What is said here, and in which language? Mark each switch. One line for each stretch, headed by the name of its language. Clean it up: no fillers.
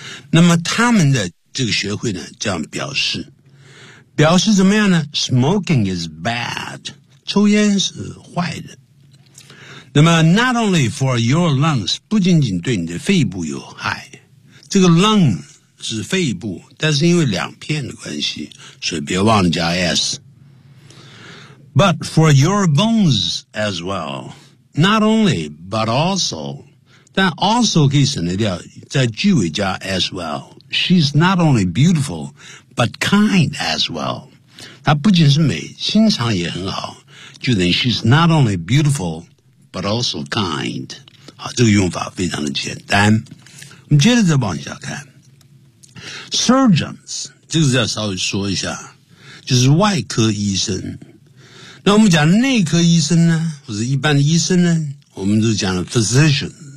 Chinese: 那么他们的这个学会呢，这样表示，表示怎么样呢 ？
English: Smoking is bad，
Chinese: 抽烟是坏的。那么
English: not only for your lungs，
Chinese: 不仅仅对你的肺部有害。这个 lung 是肺部，但是因为两片的关系，所以别忘了加 s。
English: But for your bones as well, not only, but also,
Chinese: 但 also 可以省略掉，在句尾加 as well。
English: She's not only beautiful, but kind as well.
Chinese: 她不仅是美，心肠也很好。就等于
English: she's not only beautiful, but also kind.
Chinese: 好，这个用法非常的简单。我们接着再往下看。Surgeons, 这个要稍微说一下，就是外科医生。那我们讲内科医生呢，或者一般的医生呢，我们就讲了 physician。